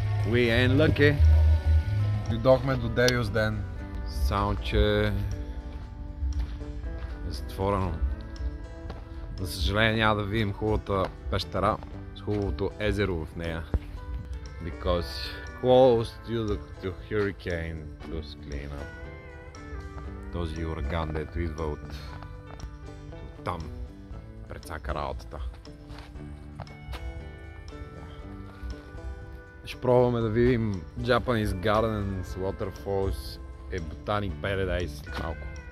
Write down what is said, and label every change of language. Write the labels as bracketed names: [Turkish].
[English] We ain't lucky. [Bulgarian] Дойдохме до Девилс ден. Само че е затворено. За съжаление няма да видим хубавата пещера с хубавото езеро в нея. [English] Because close to hurricane plus clean up. [Bulgarian] Този ураган, дето идва от там, прецака работата. Ще пробваме да видим Japanese Gardens, Waterfalls и Botanic Paradise след малко.